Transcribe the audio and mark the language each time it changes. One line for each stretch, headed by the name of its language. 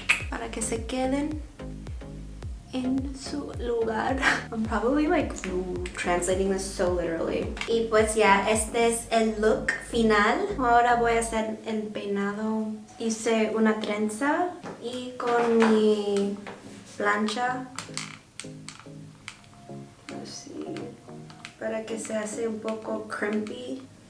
Spanish: Para que se queden en su lugar.
English: I'm probably like translating this so literally.
Spanish: Y pues ya, este es el look final. Ahora voy a hacer el peinado. Hice una trenza y con mi plancha así, para que se hace un poco crimpy.